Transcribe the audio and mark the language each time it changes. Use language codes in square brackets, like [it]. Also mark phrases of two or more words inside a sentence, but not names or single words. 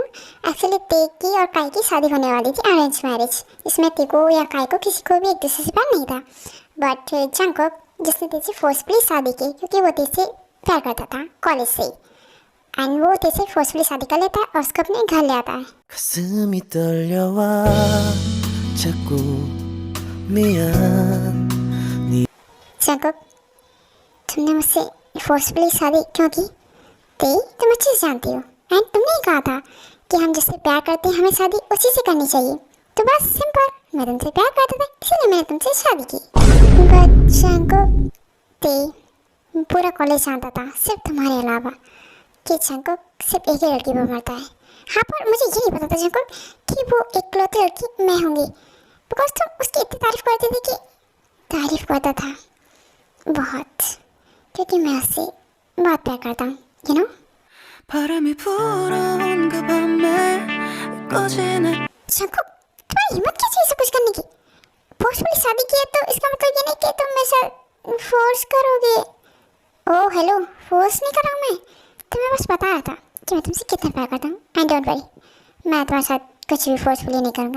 [hi] एक्चुअली ते की और काय की शादी होने वाली थी, [en] arrange marriage. [hi] इसमें ते को या काय को किसी को भी एक दूसरे से प्यार नहीं था, बट जंगुक जिसने ते से फोर्सफुली शादी की, क्योंकि वो ते से प्यार करता था कॉलेज से, एंड वो ते से फोर्सफुली शादी कर लेता है और उसको अपने घर ले आता है। [ko] 가슴이 떨려와 자꾸 미안 [hi] जंगुक, तुमने मुझसे फोर्सफुली शादी क्यों की? ते, तुम अच्छे से जानती हो, एंड तुमने ही कहा था कि हम जिससे प्यार करते हैं हमें शादी उसी से करनी चाहिए। तो बस सिंपल, मैं तुमसे प्यार करता था इसलिए मैंने तुमसे शादी की। बट जंगुक, ते पूरा कॉलेज जानता था सिर्फ तुम्हारे अलावा कि जंगुक सिर्फ एक ही लड़की पर मरता है। हाँ, पर मुझे ये नहीं पता था जंगुक कि वो इकलौती लड़की मैं होंगी। बिकॉज तुम उसकी इतनी तारीफ करती थी कि तारीफ करता था बहुत, क्योंकि मैं उससे बहुत प्यार करता हूँ, [en] you know. [ko] 바람이 불어온 그 밤에 꺼지는 [hi] शंकु, तुम्हारी हिम्मत कैसे है सब कुछ करने की? फोर्सफुली शादी की है तो इसका मतलब ये नहीं कि तुम मेरे साथ फोर्स करोगे। [en] oh hello, [hi] फोर्स नहीं कर रहा हूँ मैं, तुम्हें बस बता रहा था कि मैं तुमसे कितना प्यार करता हूँ। [en] and don't worry, [hi] मैं तुम्हारे साथ कुछ भी फोर्सफुली नहीं करूँगा।